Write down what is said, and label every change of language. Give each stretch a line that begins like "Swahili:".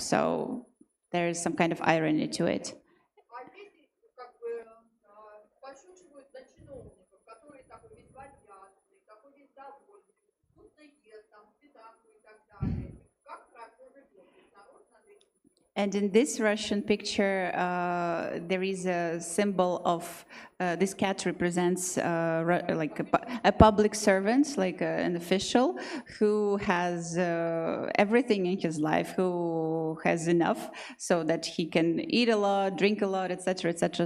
English: So there is some kind of irony to it.
Russian: А дети как бы подшучивают над чиновником, который такой весь вальяжный, такой весь довольный, вкусно ест, там, сметанку и так далее. Как хорошо живет, народ над этим.
English: And in this Russian picture, there is a symbol of this cat represents like a public servant, like an official who has everything in his life, who has enough so that he can eat a lot, drink a lot, etc., etc.